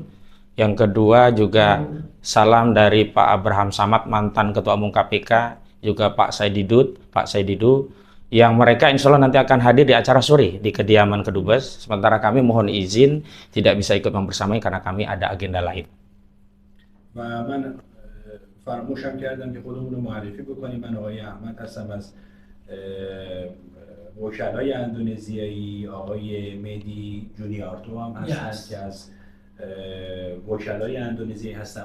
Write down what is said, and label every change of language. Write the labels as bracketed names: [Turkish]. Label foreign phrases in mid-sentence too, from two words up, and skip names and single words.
[Indonesian] Yang kedua juga salam dari Pak Abraham Samad, mantan Ketua Umum KPK, juga Pak Saididu, yang mereka [Arabic] إن شاء الله [Indonesian] nanti akan hadir di acara sore di kediaman Kedubes. Sementara kami mohon izin tidak bisa ikut membersamai karena kami ada agenda lain. [Persian] و من فراموشم کردم که خودمون رو معرفی بکنیم. من آقای احمد هستم از وکلای اندونزیایی. آقای مدی جونیارتو هم هستن که از وکلای اندونزیایی هستن.